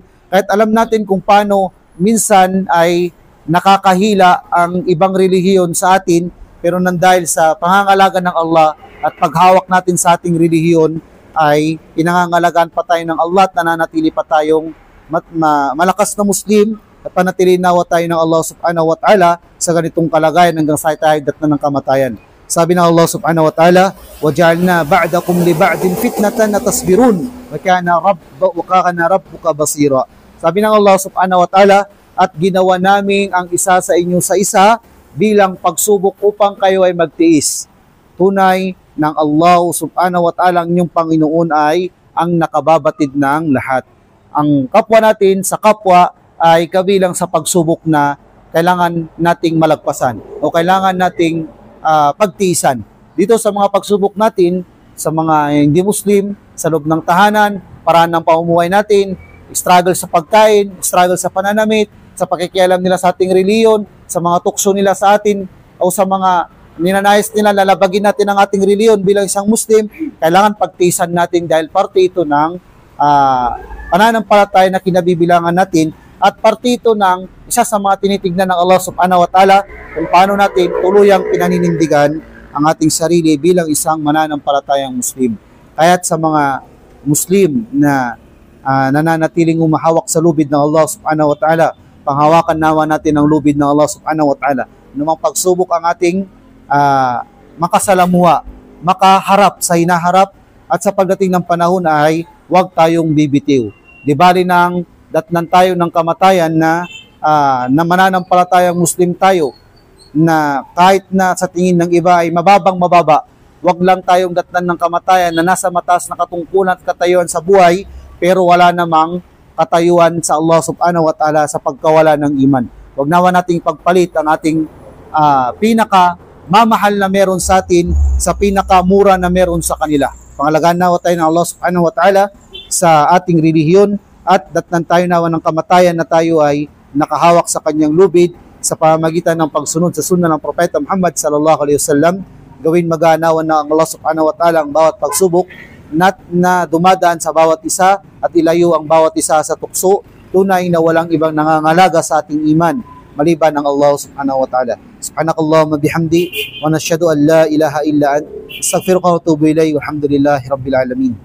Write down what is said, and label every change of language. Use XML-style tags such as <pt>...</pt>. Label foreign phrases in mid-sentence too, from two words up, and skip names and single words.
<tl>Kahit alam natin kung paano minsan ay nakakahila ang ibang relihiyon sa atin, pero nandahil sa pangangalaga ng Allah at paghawak natin sa ating relihiyon ay pinangangalagaan pa tayo ng Allah at nananatili pa tayong malakas na Muslim at panatilihin nawa tayo ng Allah</tl> <ar>سبحانه وتعالى</ar> <tl>sa ganitong kalagayan hanggang sa tayo datnan ng kamatayan. Sabi ng Allah</tl> <ar>سبحانه وتعالى, وَجَعَلْنَا بَعْدَكُمْ لِبَعْدٍ فِتْنَةً أَتَصْبِرُونَ وَكَانَ رَبُّكَ بَصِيرًا.</ar> <tl>Sabi ng Allah</tl> <ar>سبحانه وتعالى,</ar> <tl>at ginawa namin ang isa sa inyo sa isa bilang pagsubok upang kayo ay magtiis. Tunay ng Allah</tl> <ar>سبحانه وتعالى</ar> <tl>ang inyong Panginoon ay ang nakababatid ng lahat. Ang kapwa natin sa kapwa ay kabilang sa pagsubok na kailangan nating malagpasan o kailangan nating pagtiisan. Dito sa mga pagsubok natin, sa mga hindi Muslim, sa loob ng tahanan, paraan ng pamumuhay natin, struggle sa pagkain, struggle sa pananamit, sa pakikialam nila sa ating reliyon, sa mga tukso nila sa atin, o sa mga ninanais nila lalabagin natin ang ating reliyon bilang isang Muslim, kailangan pagtiisan natin dahil parte ito ng pananampalataya na kinabibilangan natin at parte ito ng isa sa mga tinitignan ng Allah</tl> <ar>سبحانه وتعالى</ar> <tl>kung paano natin tuluyang pinaninindigan ang ating sarili bilang isang mananampalatayang Muslim. Kaya't sa mga Muslim na nananatiling umahawak sa lubid ng Allah</tl> <ar>سبحانه وتعالى,</ar> <tl>panghawakan nawa natin ang lubid ng Allah</tl> <ar>سبحانه وتعالى.</ar> <tl>Anumang pagsubok ang ating makasalamuha, makaharap sa hinaharap, at sa pagdating ng panahon ay huwag tayong bibitiw. Di bali nang datnan tayo ng kamatayan na mananampalatayang Muslim tayo, na kahit na sa tingin ng iba ay mababa, huwag lang tayong datnan ng kamatayan na nasa mataas na katungkulan at katayuan sa buhay, pero wala namang katayuan sa Allah</tl> <ar>سبحانه وتعالى</ar> <tl>sa pagkawala ng iman. Huwag nawa nating pagpalit ang ating pinakamamahal na meron sa atin sa pinakamura na meron sa kanila. Pangalagaan nawa tayo ng Allah</tl> <ar>سبحانه وتعالى</ar> <tl>sa ating relihiyon at datnan tayo nawa ng kamatayan na tayo ay nakahawak sa kanyang lubid sa pamamagitan ng pagsunod sa sunna ng Propeta Muhammad</tl> <ar>صلى الله عليه وسلم.</ar> <tl>Gawin mag-aanawan na ang Allah</tl> <ar>سبحانه وتعالى</ar> <tl>ang bawat pagsubok na dumadaan sa bawat isa at ilayo ang bawat isa sa tukso. Tunay na walang ibang nangangalaga sa ating iman maliban ng Allah</tl> <ar>سبحانه وتعالى. سبحانك اللهم بحمدك ونشهد أن لا إله إلا أنت أستغفرك وأتوب إليك. والحمد لله رب العالمين.</ar>